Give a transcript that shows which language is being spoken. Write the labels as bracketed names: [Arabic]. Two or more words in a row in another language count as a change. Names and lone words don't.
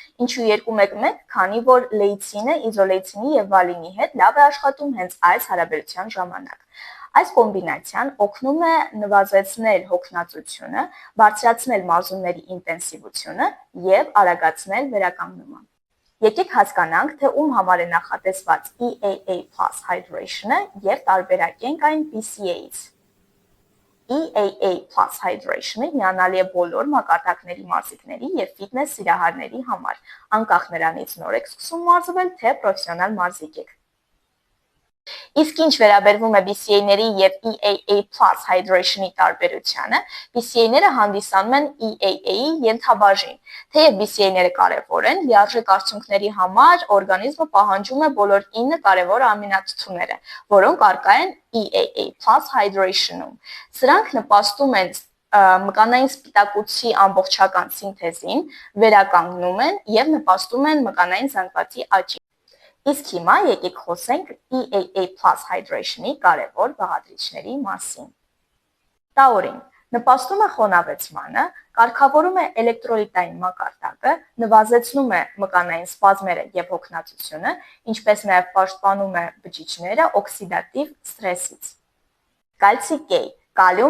[Armenian] Ինչու 2:1, քանի որ լեյցինը իզոլեյցինի և վալինի հետ լավ է աշխատում հենց այս հարաբերության ժամանակ։ Այս կոմբինացիան օգնում է նվազեցնել հոգնածությունը, բարձրացնել մարզումների ինտենսիվությունը և արագացնել վերականգնումը։ Եկեք հասկանանք, թե ում համար է նախատեսված EAA plus hydration-ը և տարբերակենք այն BCA-ից։ EAA plus hydration-ը հիանալի է բոլոր մակարդակների մարզիկների և ֆիթնես սիրահարների համար, անկախ նրանից նոր եք սկսում մարզվել, թե պրոֆեսիոնալ մարզիկ եք։ Իսկ ինչ վերաբերվում է BCA-ների և EAA plus hydration-ի տարբերությանը, BCA-ները հանդիսանում են EAA-ի ենթաբաժին։ Թեև BCA-ները կարևոր են, լիարժեք արդյունքների համար օրգանիզմը պահանջում է բոլոր 9 կարևոր ամինաթթուները, որոնք առկա են EAA plus hydration-ում։ Սրանք նպաստում են մկանային սպիտակուցի ամբողջական սինթեզին, վերականգնում են և նպաստում են մկանային զանգվածի աճին։ Իսկ հիմա եկեք խոսենք EAA plus hydration-ի կարևոր բաղադրիչների մասին։ Տաուրին նպաստում է խոնավեցմանը, կարգավորում է էլեկտրոլիտային մակարդակը, նվազեցնում է մկանային սպազմերը և հոգնածությունը, ինչպես նաև պաշտպանում է բջիջները օքսիդատիվ սթրեսից։ Կալցի K, կալիում,